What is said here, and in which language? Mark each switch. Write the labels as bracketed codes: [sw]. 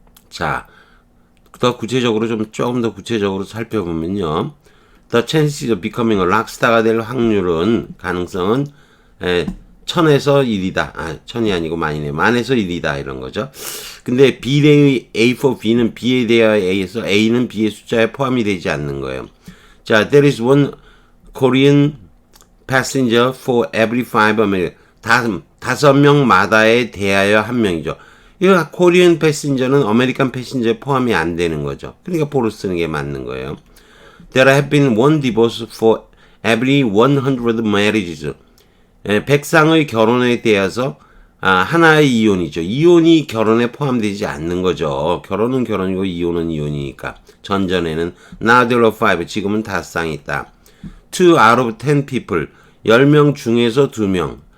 [ko] 자, 더 구체적으로 조금 더 구체적으로 살펴보면요. [en] The chances of becoming a rockstar [ko] 가 될 확률은 가능성은 1000에서 1이다. 1000이 아니고 만이네. 만에서 1이다. 이런 거죠. 근데 B의 A for B는 B에 대하여 A에서 A는 B의 숫자에 포함이 되지 않는 거예요. [en] 자, there is one Korean passenger for every 5 American. [ko] 5명마다에 대하여 1명이죠. 이 코리안 패신저는 아메리칸 패신저에 포함이 안 되는 거죠. 그러니까 포를 쓰는 게 맞는 거예요. [en] There have been one divorce for every 100 marriages. [ko] 100상의 결혼에 대해서 하나의 이혼이죠. 이혼이 결혼에 포함되지 않는 거죠. 결혼은 결혼이고 이혼은 이혼이니까. 전전에는 [en] now there are 5, [ko] 지금은 5쌍이 있다. [en] 2 out of 10 people, [ko] 10명 중에서 2명.